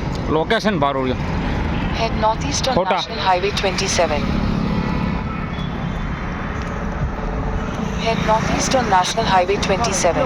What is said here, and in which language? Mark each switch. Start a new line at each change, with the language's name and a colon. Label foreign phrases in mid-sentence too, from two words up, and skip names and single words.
Gujarati: લોકેશન બારું રહ્યું.
English: Head northeast on Kota. National Highway 27. Head northeast on National Highway 27.